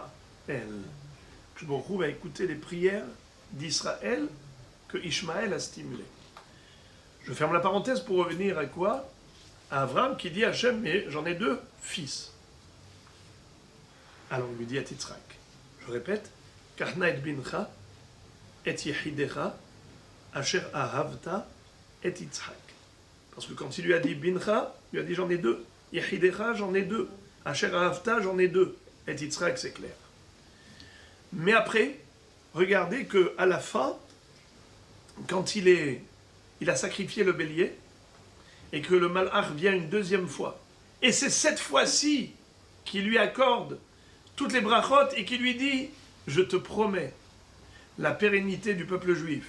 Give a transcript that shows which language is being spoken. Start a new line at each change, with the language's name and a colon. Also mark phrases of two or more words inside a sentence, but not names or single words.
Hebrew: ברוך הוא
French: va écouter les prières d'Israël que Ishmaël a stimulées. Je ferme la parenthèse pour revenir à quoi? À Avram qui dit à Hachem, mais j'en ai 2 fils. Alors il lui dit à Yitzhak, je répète,
Hebrew: קח נא את בנך, את יחידך, אשר אהבת,
French: et Yitzhak. Parce que quand il lui a dit bincha, il lui a dit j'en ai 2. Yehidecha, j'en ai 2.
Hebrew: אשר אהבת,
French: j'en ai 2. Et Yitzhak, c'est clair. Mais après, regardez qu'à la fin, quand il a sacrifié le bélier, et que le malach vient une deuxième fois, et c'est cette fois-ci qu'il lui accorde toutes les brachot et qui lui dit « Je te promets la pérennité du peuple juif.